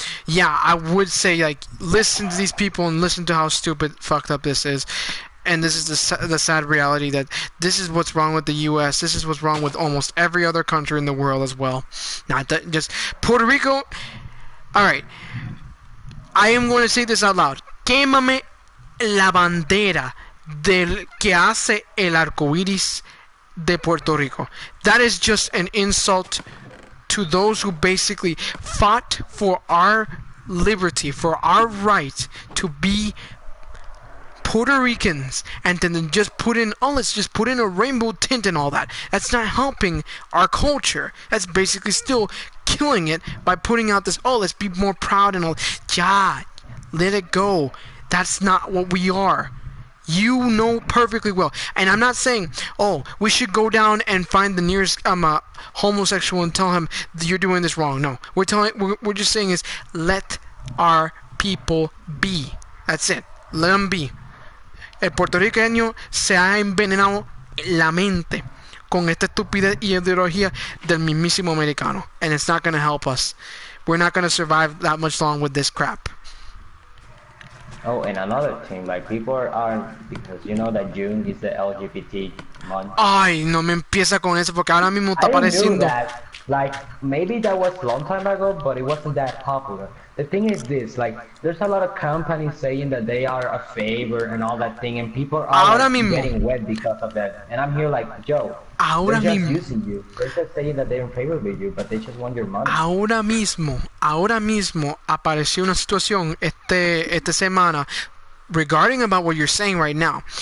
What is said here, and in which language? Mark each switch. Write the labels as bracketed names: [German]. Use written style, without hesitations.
[English] Yeah, I would say like listen to these people and listen to how stupid, fucked up this is. And this is the sad reality that this is what's wrong with the U.S. This is what's wrong with almost every other country in the world as well. Not that just Puerto Rico. All right, I am going to say this out loud. [Spanish] Quémame la bandera del que hace el arco iris de Puerto Rico. [English] That is just an insult to those who basically fought for our liberty, for our right to be Puerto Ricans, and then just put in, let's just put in a rainbow tint and all that. That's not helping our culture. That's basically still killing it by putting out this, let's be more proud and all. Yeah, let it go. That's not what we are. You know perfectly well. And I'm not saying, we should go down and find the nearest homosexual and tell him you're doing this wrong. No, we're just saying is let our people be. That's it. Let them be. [Spanish] El puertorriqueño se ha envenenado la mente con esta estupidez y ideología del mismísimo americano. [English] And it's not going to help us. We're not going to survive that much long with this crap. Oh, and another thing, like people are because you know that June is the LGBT month. [Spanish] Ay, no me empieza con eso porque ahora mismo está [English] I knew [Spanish] apareciendo. [English] that. Like maybe that was a long time ago, but it wasn't that popular. The thing is this, like there's a lot of companies saying that they are a favor and all that thing, and people are like, getting wet because of that. And I'm here like, Joe, they're just using you. They're just saying that they're in favor with you, but they just want your money. [Spanish] Ahora mismo apareció una situación esta semana [English] regarding about what you're saying right now.